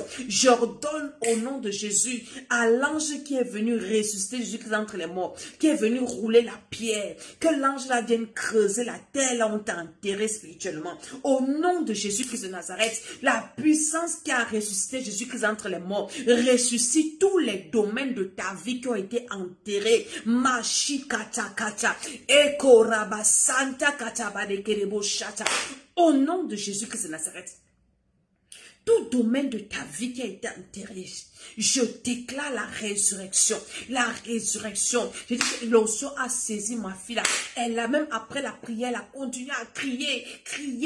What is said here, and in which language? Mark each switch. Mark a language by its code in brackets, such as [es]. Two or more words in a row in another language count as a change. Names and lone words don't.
[fr] J'ordonne au nom de Jésus à l'ange qui est venu ressusciter Jésus-Christ entre les morts, qui est venu rouler la pierre, que l'ange là vienne creuser la terre là où on t'a enterré spirituellement. Au nom de Jésus-Christ de Nazareth, la puissance qui a ressuscité Jésus-Christ entre les morts, ressuscite tous les domaines de ta vie qui ont été enterrés. Mashi kata kata, eko raba santa kata bade kerebo shata. Au nom de Jésus-Christ de Nazareth, tout domaine de ta vie qui a été enterré, je déclare la résurrection. La résurrection. Je dis que l'onction a saisi ma fille là. Elle a même après la prière, elle a continué à crier, crier.